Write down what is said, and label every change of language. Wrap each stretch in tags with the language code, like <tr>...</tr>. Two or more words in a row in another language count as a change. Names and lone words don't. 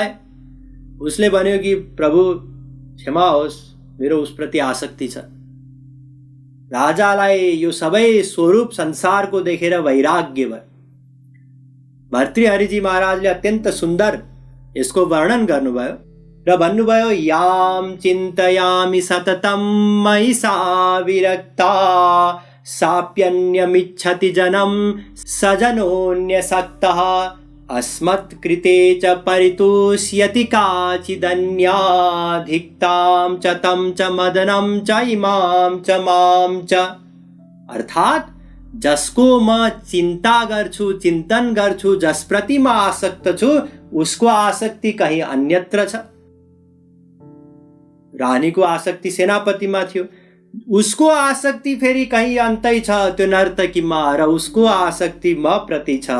<ne>उसले भन्यो कि प्रभु क्षमा होस्, मेरो उसप्रति आसक्ति छ। राजालाई यो सबै स्वरूप संसारको देखेर वैराग्य भयो। भर्तृहरिजी महाराजले अत्यन्त सुन्दर यसको वर्णन गर्नुभयो र भन्नुभयो,</ne> <sa>याम चिन्तयामि सततं मयि सा विरक्ता साप्यन्यमिच्छति जनं सजनोऽन्यसक्तः अस्मत्कृते च परितोष्यति काचिदन्या धिक्तां च तं च मदनं च इमां च मां च।</sa> <ne>अर्थात जसको म चिन्ता गर्छु, चिन्तन गर्छु, जसप्रति म आसक्त छु, उसको आसक्ति कहीं अन्यत्र छ। रानीको आसक्ति सेनापतिमा थियो, उसको आसक्ति फेरि कहीं अन्तै छ त्यो नर्तकीमा, र उसको आसक्ति म प्रति छ।</ne>